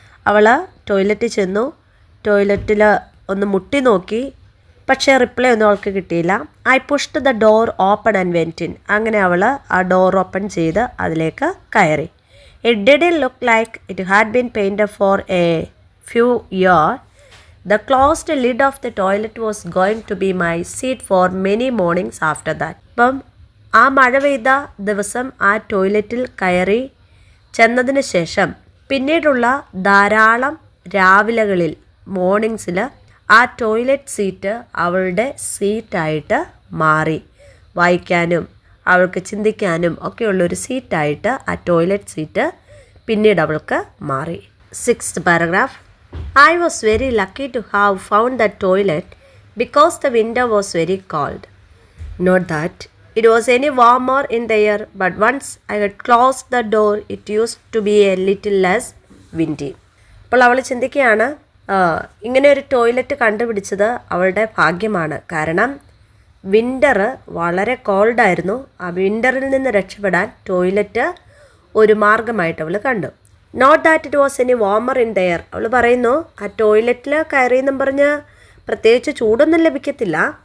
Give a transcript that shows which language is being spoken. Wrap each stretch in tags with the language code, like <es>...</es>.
<ml>അവൾ ടോയ്ലറ്റിൽ ചെന്നു, ടോയ്ലറ്റിൽ ഒന്ന് മുട്ടി നോക്കി, പക്ഷേ റിപ്ലൈ ഒന്നും അവൾക്ക് കിട്ടിയില്ല.</ml> <en>I pushed the door open and went in.</en> <ml>അങ്ങനെ അവൾ ആ ഡോർ ഓപ്പൺ ചെയ്ത് അതിലേക്ക് കയറി.</ml> <en>It didn't look like it had been painted for a few year. The closed lid of the toilet was going to be my seat for many mornings after that.</en> <ml>അപ്പം ആ മഴ പെയ്ത ദിവസം ആ ടോയ്ലറ്റിൽ കയറി ചെന്നതിന് ശേഷം പിന്നീടുള്ള ധാരാളം രാവിലകളിൽ മോർണിംഗ്സിൽ ആ ടോയ്ലറ്റ് സീറ്റ് അവളുടെ സീറ്റായിട്ട് മാറി. വായിക്കാനും അവൾക്ക് ചിന്തിക്കാനും ഒക്കെയുള്ളൊരു സീറ്റായിട്ട് ആ ടോയ്ലറ്റ് സീറ്റ് പിന്നീട് അവൾക്ക് മാറി.</ml> <en>6th paragraph. I was very lucky to have found that toilet because the winter was very cold. Not that it was any warmer in the air, but once I had closed the door, it used to be a little less windy.</en> <ml>അപ്പോൾ അവൾ ചിന്തിക്കുകയാണ്, ഇങ്ങനെ ഒരു toilet കണ്ടുപിടിച്ചത് അവളുടെ ഭാഗ്യമാണ്. കാരണം winter വളരെ കോൾഡായിരുന്നു. ആ വിൻ്ററിൽ നിന്ന് രക്ഷപ്പെടാൻ ടോയ്ലറ്റ് ഒരു മാർഗമായിട്ട് അവൾ കണ്ടു.</ml> <en>Not that it was any warmer in there.</en> <ml>അവൾ പറയുന്നു, ആ ടോയ്ലറ്റിൽ കയറിയെന്നും പറഞ്ഞ് പ്രത്യേകിച്ച് ചൂടൊന്നും ലഭിക്കത്തില്ല.</ml>